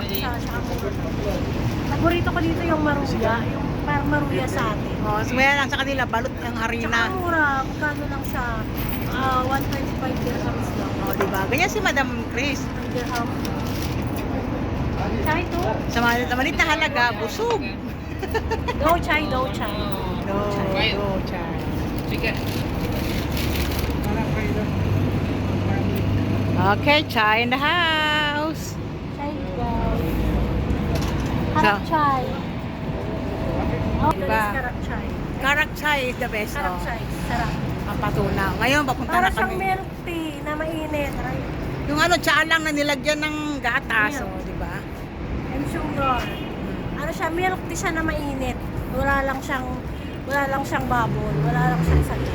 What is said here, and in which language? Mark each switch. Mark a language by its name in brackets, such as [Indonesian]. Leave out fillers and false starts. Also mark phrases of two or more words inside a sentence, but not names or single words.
[Filipino] Masarap siya, tsaka mura. Paborito ko dito yung maruya, yung parang maruya sa atin. Oh, so yan lang sa kanila, balot ng Tsaka harina. mura, magkano lang siya? 125 dirhams lang. Oh, di ba? Ganyan si Madam Chris. [Hindi] Dirham. Chai to? [Filipino] Sa maliit na halaga, busog. [Hindi] Do chai, do chai. [English] No, chai. Chicken. Okay, chai in the house. Chai guys. Karak chai. Oh, [Filipino] Diba? [English] guys, karak chai. Karak chai is the best. Karak Oh. chai, [Filipino] sarap. Papatunaw. Ngayon, papunta Para na siyang kami. [English] milk tea [Filipino] na mainit. Right? Yung tsaa lang na nilagyan ng gatas, oh, di ba? [English] And sugar. [Filipino] Ano siya, [English] milk tea [Filipino] siya na mainit. Wala lang siyang bubble. Wala lang siyang sagot.